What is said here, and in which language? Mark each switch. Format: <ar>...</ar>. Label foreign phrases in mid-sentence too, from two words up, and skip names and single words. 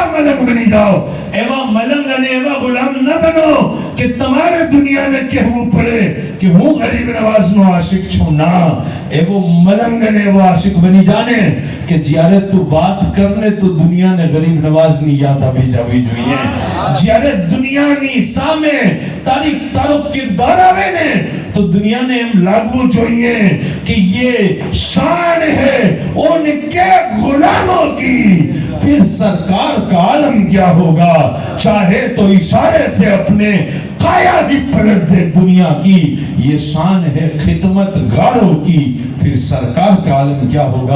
<gu>મલંગ બની જાઓ એવા મલંગ અને એવા ગુલામ ન બનો કે તમારે દુનિયાને કહેવું પડે કે હું ગરીબ નવાઝનો આશિક છું ના એવો મલંગ અને એવો આશિક બની જાને કે જ્યારે તું વાત કરને તો દુનિયાને ગરીબ નવાઝની યાદ આવી જવી જોઈએ જ્યારે દુનિયાની સામે તારો કિરદાર આવે ને تو دنیا نے लागू જોઈએ</gu> <ur>کہ یہ شان ہے ان کے غلاموں کی، پھر سرکار کا عالم کیا ہوگا؟ چاہے تو اشارے سے اپنے قایا بھی پلٹ دے دنیا کی، یہ شان ہے خدمت گاروں کی، پھر سرکار کا عالم کیا ہوگا؟</ur>